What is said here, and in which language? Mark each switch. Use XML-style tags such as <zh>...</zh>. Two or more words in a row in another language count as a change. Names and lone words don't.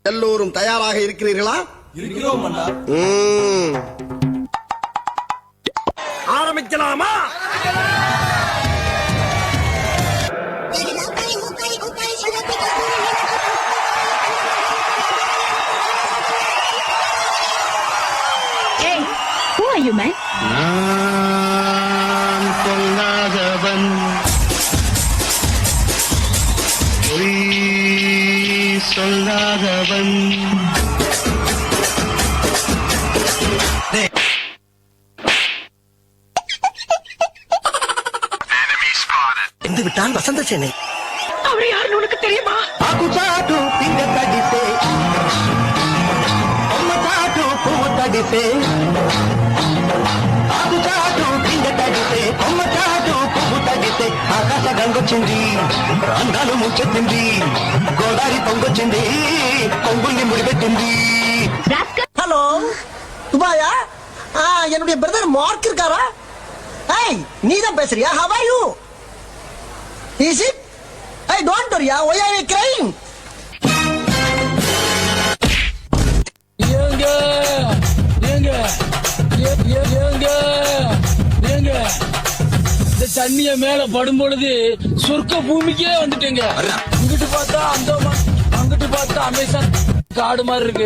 <ta>எல்லோரும் தயாராக இருக்கிறீர்களா? இருக்கிறோம் அண்ணா. ஆரம்பிக்கலாமா?</ta> <en>Hey, who are you, man?</en> <ta>நான் சொல்லாதவன் பொய் சொல்லாதவன் என்று விட்டால் வசந்த சேனை. அவரை யாருன்னு உனக்கு தெரியுமா?</ta> <te>ఆకుచాటు పింగ తడిసే కొమ్మచాటు పువ్వు తడిసే ఆకుచాటు పింగ తడిసే కొమ్మచాటు పువ్వు తడిసే ఆకాశ గంగొచ్చింది అందాలు ముంచెత్తింది గోదావరి పొంగొచ్చింది పొంగుల్ని ముడిపెట్టింది.</te> <ta>ஹலோ துபாயா? என்னுடைய பிரதர் மார்க் இருக்காரா? ஏய் நீதான் பேசுறியா?</ta> <en>how are you? is it? Hey, don't worry, why are you crying?</en> <ta>ஏங்க ஏங்க ஏங்க ஏங்க இந்த தண்ணிய மேல படும் பொழுது சொர்க்க பூமிக்கே வந்துட்டேங்க. இங்கிட்டு பார்த்தா அந்தமான், அங்கிட்டு பார்த்தா அமேசான் காடு மாதிரி இருக்கு.</ta>